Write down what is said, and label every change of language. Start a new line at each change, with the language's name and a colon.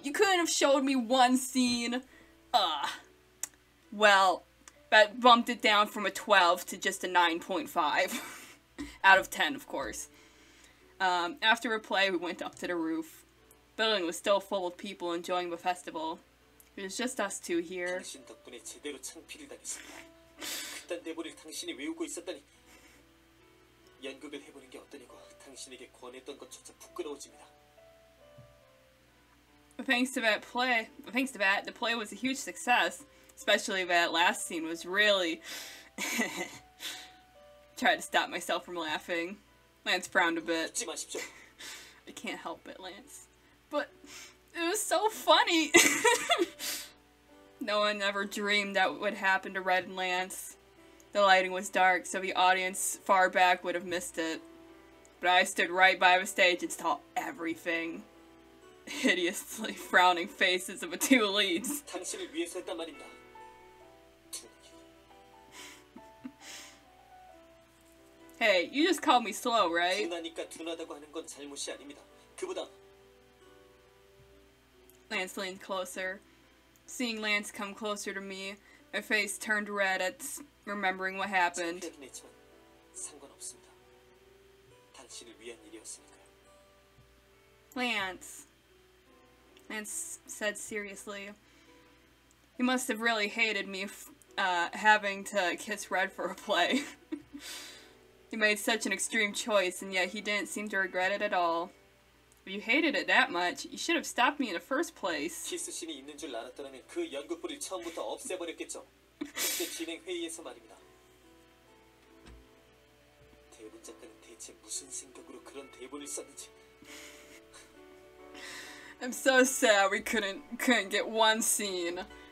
English: You couldn't have showed me one scene. Ugh. Well, that bumped it down from a 12 to just a 9.5. Out of 10, of course. After a play, we went up to the roof. The building was still full of people enjoying the festival. It was just us two here.
Korean: 당신 덕분에 제대로 창피를 당했습니다. 그딴 대본을 당신이 외우고 있었다니. 연극을 해보는 게 어떠냐고 당신에게 권했던 것조차 부끄러워집니다.
English: Thanks to that, the play was a huge success. Especially that last scene was really... Tried to stop myself from laughing. Lance frowned a bit.
Korean: 웃지 마십시오.
English: I can't help it, Lance. But it was so funny! No one ever dreamed that would happen to Red and Lance. The lighting was dark, so the audience far back would have missed it. But I stood right by the stage and saw everything. Hideously frowning faces of the two leads.
Korean: 당신을 위해서 했단 말입니다.
English: Hey, you just called me slow, right?
Korean: 둔하니까 둔하다고 하는 건 잘못이 아닙니다. 그보다
English: Lance leaned closer. Seeing Lance come closer to me, my face turned red at remembering what happened.
Korean: 창피하긴 했지만 상관없습니다. 당신을 위한 일이었으니까요.
English: Lance said seriously. He must have really hated me having to kiss Red for a play. He made such an extreme choice, and yet he didn't seem to regret it at all. If you hated it that much, you should have stopped me in the first place.
Korean: 키스씬이 있는 줄 알았더라면 그 연극부를 처음부터 없애버렸겠죠. 그때 진행 회의에서 말입니다. 대본 작가는 대체 무슨 생각으로 그런 대본을 썼는지.
English: I'm so sad we couldn't get one scene.